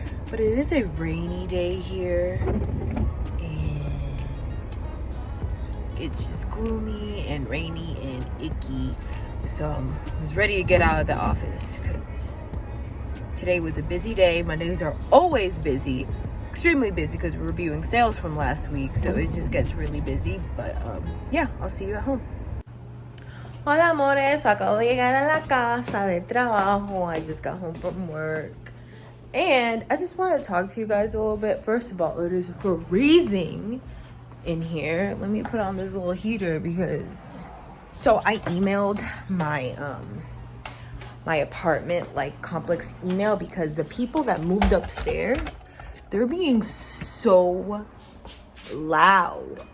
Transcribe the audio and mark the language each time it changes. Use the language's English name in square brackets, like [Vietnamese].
[English] But it is a rainy day here, and it's just gloomy and rainy and icky. So I was ready to get out of the office because today was a busy day. Mondays are always busy, extremely busy, because we're reviewing sales from last week, so it just gets really busy. But yeah, I'll see you at home. [Spanish] Hola amores, acabo de llegar a la casa de trabajo. [English] I just got home from work, and I just want to talk to you guys a little bit. First of all, it is freezing in here. Let me put on this little heater because so I emailed my my apartment like complex email, because the people that moved upstairs, they're being so loud.